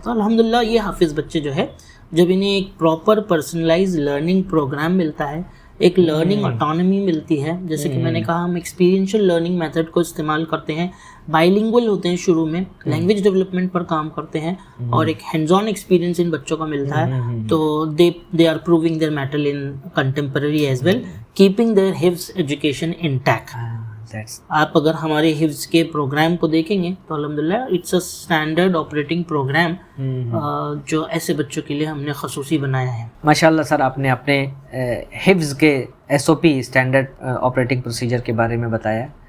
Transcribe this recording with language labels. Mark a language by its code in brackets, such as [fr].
[ur] تو الحمدللہ یہ حافظ بچے جو ہے, جب انہیں ایک پراپر پرسنلائز لرننگ پروگرام ملتا ہے, ایک لرننگ آٹونمی ملتی ہے, جیسے کہ میں نے کہا ہم ایکسپیرینشل لرننگ میتھڈ کو استعمال کرتے ہیں, بائیلنگول ہوتے ہیں شروع میں, لینگویج ڈیولپمنٹ پر کام کرتے ہیں, اور ایک ہینڈز آن ایکسپیرینس ان بچوں کو ملتا ہے. [en] تو they are proving their mettle in contemporary as well, keeping their حفظ education intact. [ur] آپ اگر ہمارے حفظ کے پروگرام کو دیکھیں گے تو الحمدللہ [en] it's a standard operating program [ur] جو ایسے بچوں کے لیے ہم نے خصوصی بنایا ہے. ماشاء اللہ سر، آپ نے اپنے حفظ کے SOP اسٹینڈرڈ آپریٹنگ پروسیجر کے بارے میں بتایا.